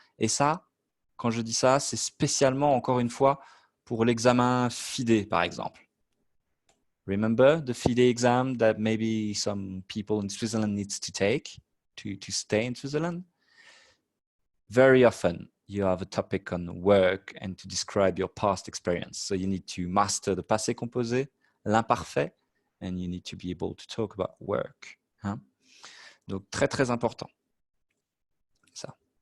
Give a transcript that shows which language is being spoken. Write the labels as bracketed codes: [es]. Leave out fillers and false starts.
[fr] Et ça, quand je dis ça, c'est spécialement, encore une fois, pour l'examen FIDE, par exemple. [en] Remember the FIDE exam that maybe some people in Switzerland need to take to stay in Switzerland? Very often, you have a topic on work and to describe your past experience. So you need to master the passé composé, l'imparfait, and you need to be able to talk about work. Hein? [fr] Donc, très, très important. Ça.